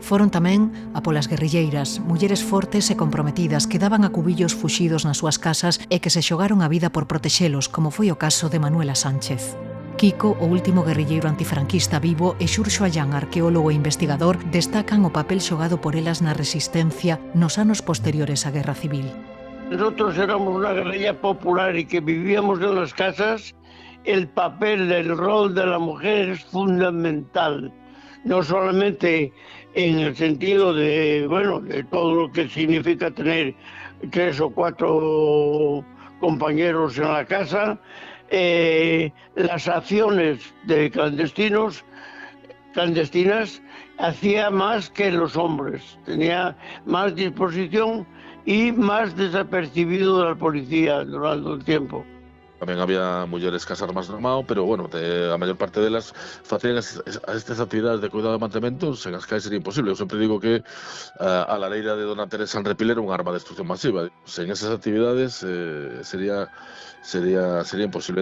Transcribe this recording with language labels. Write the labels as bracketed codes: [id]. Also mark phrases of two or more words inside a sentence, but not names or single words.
[gl] Foron tamén a polas guerrilleiras, mulleres fortes e comprometidas que daban a cubillos fuxidos nas súas casas e que se xogaron a vida por protexelos, como foi o caso de Manuela Sánchez. Kiko, o último guerrilleiro antifranquista vivo, e Xurxo Allán, arqueólogo e investigador, destacan o papel xogado por elas na resistencia nos anos posteriores á Guerra Civil. [es] Nosotros éramos una guerrilla popular y que vivíamos en las casas. El papel, el rol de la mujer es fundamental, no solamente en el sentido de todo lo que significa tener 3 o 4 compañeros en la casa, las acciones de clandestinas hacía más que los hombres, tenía más disposición y más desapercibido de la policía durante el tiempo. [gl] Tamén había mulleres casas máis normal, pero a maior parte delas facían estas actividades de cuidado e mantemento sen as que sería imposible. Eu sempre digo que a lareira de Dona Teresa en Repil era un arma de destrucción masiva. Sen esas actividades sería imposible.